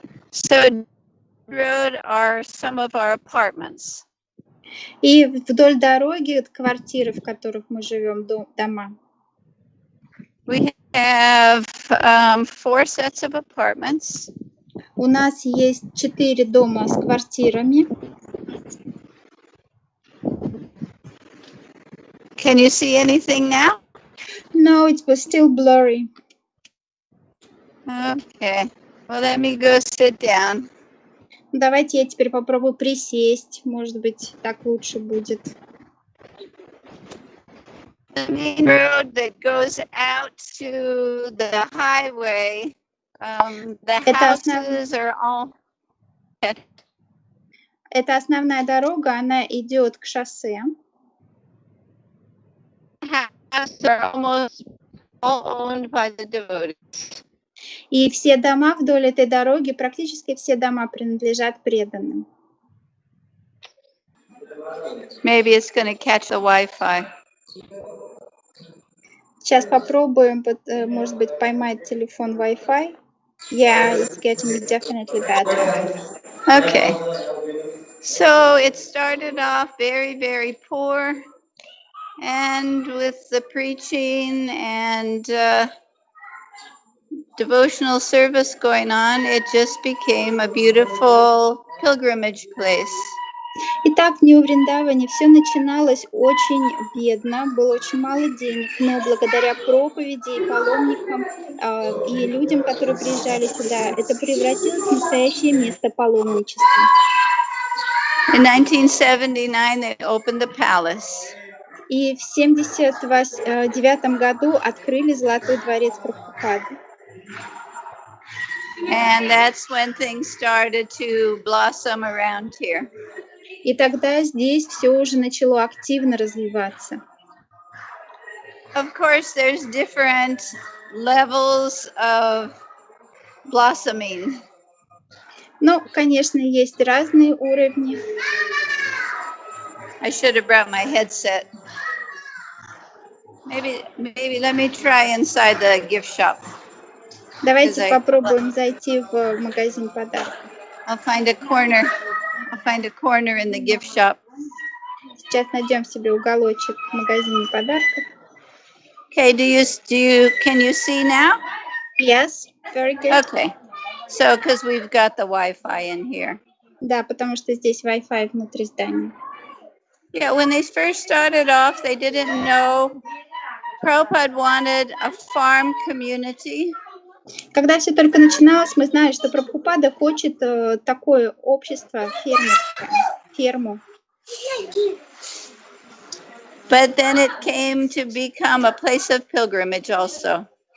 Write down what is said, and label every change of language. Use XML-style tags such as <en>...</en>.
<en>So road are some of our apartments.</en> <ru>И вдоль дороги квартиры, в которых мы живем, дома.</ru> <en>We have 4 sets of apartments.</en> <ru>У нас есть 4 дома с квартирами.</ru> <en>Can you see anything now? No, it was still blurry. Okay. Well, let me go sit down.</en> <ru>Давайте я теперь попробую присесть. Может быть, так лучше будет.</ru> <en>The main road that goes out to the highway. The houses are all.</en> <ru>Это основная дорога, она идет к шоссе.</ru> <en>Houses are almost all owned by the devotees.</en> <ru>И все дома вдоль этой дороги, практически все дома принадлежат преданным.</ru> <en>Maybe it's going to catch the Wi-Fi.</en> <ru>Сейчас попробуем, может быть, поймать телефон Wi-Fi.</ru> <en>Yeah, it's getting definitely better. Okay. So it started off very, very poor. And with the preaching and devotional service going on, it just became a beautiful pilgrimage place.</en> <ru>Итак, в Нью-Вриндаване все начиналось очень бедно, было очень мало денег, но благодаря проповеди и паломникам и людям, которые приезжали сюда, это превратилось в настоящее место паломничества.</ru> <en>In 1979, they opened the palace.</en> <ru>И в 1979 году открыли Золотой дворец Прабхупады.</ru> <en>And that's when things started to blossom around here.</en> <ru>И тогда здесь все уже начало активно развиваться.</ru> <en>Of course, there's different levels of blossoming.</en> <ru>Ну, конечно, есть разные уровни.</ru> <en>I should have brought my headset. Maybe let me try inside the gift shop.</en> <ru>Давайте попробуем зайти в магазин подарков.</ru> <en>I'll find a corner. I'll find a corner in the gift shop.</en> <ru>Сейчас найдем себе уголочек в магазине подарков.</ru> <en>Okay, can you see now? Yes, very good. Okay. So, because we've got the Wi-Fi in here.</en> <ru>Да, потому что здесь Wi-Fi внутри здания.</ru> <en>Yeah, when they first started off, they didn't know Prabhupada wanted a farm community.</en> <ru>Когда все только начиналось, мы знали, что Прабхупада хочет такое общество фермерское, ферму.</ru> <en>But then it came to become a place of pilgrimage also.</en>